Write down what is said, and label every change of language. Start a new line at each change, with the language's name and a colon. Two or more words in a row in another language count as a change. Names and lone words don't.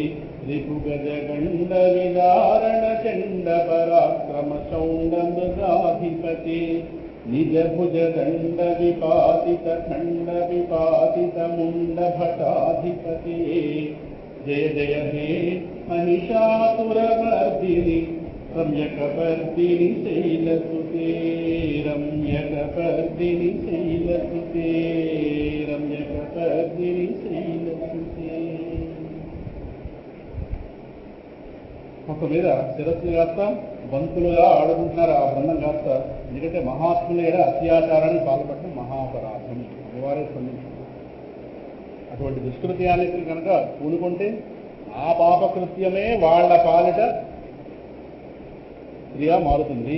Sanskrit: रिपुगजगण्डविदारणचण्डपराक्रमशौण्डमृगाधिपते निजभुजदण्डविपातितखण्डविपातितमुण्डभटाधिपते जय जय हे महिषासुरमर्दिनि रम्यकपर्दिनि शैलसुते रम्यकपर्दिनि शैलसुते रम्यकपर्दिनि शैलसुते
Telugu: మొత్తం మీద శిరస్సులు కాస్త బంతులుగా ఆడుకుంటున్నారు ఆ బృందం కాస్త. ఎందుకంటే మహాత్ముల ఏడ అత్యాచారాన్ని పాల్పడటం మహాపరాధం, అనివార్య స్పందించారు. అటువంటి దుష్కృత్యానికి కనుక పూనుకుంటే ఆ పాపకృత్యమే వాళ్ళ పాలిట క్రియ మారుతుంది.